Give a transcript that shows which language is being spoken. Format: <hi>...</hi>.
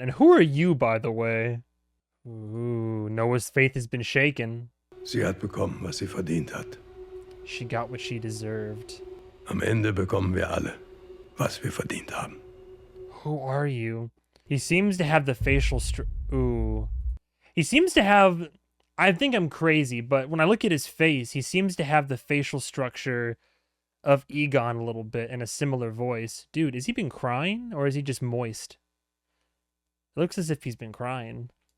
<en>And who are you, by the way? Ooh, Noah's faith has been shaken.</en> <de>Sie hat bekommen, was sie verdient hat.</de> <en>She got what she deserved.</en> <de>Am Ende bekommen wir alle, was wir verdient haben.</de> <en>Who are you? He seems to have the facial Ooh. He seems to have... I think I'm crazy, but when I look at his face, he seems to have the facial structure of Egon a little bit and a similar voice. Dude, has he been crying or is he just moist? It looks as if he's been crying.</en>